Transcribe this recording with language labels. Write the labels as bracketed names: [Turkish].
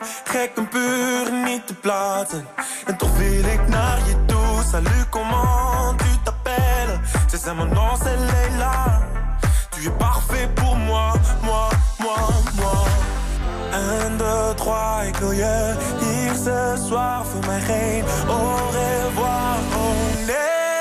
[Dutch] Gek en puur, niet te platen. En toch wil ik naar je toe. [French] Salut, comment tu t'appelles? C'est ça, mon nom, c'est Leila. Tu es parfait pour moi, moi, moi, moi. [Dutch] 1, 2, 3, ik wil je hier [French] ce soir. [Dutch] Voor mij geen au revoir, oh nee.